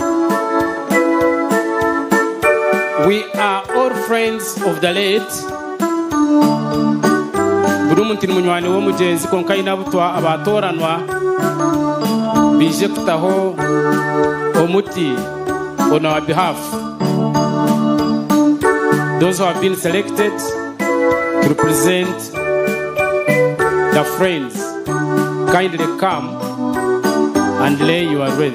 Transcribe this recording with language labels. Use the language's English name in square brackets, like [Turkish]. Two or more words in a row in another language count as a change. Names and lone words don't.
[English] We are all friends of the late. [Nyankole] Buri muntu ni munywani w'Omugyenzi konka inabutwa abatoranwa bije kutaho omuti [English] on our behalf. Those who have been selected to represent the friends, kindly come and lay your wreath.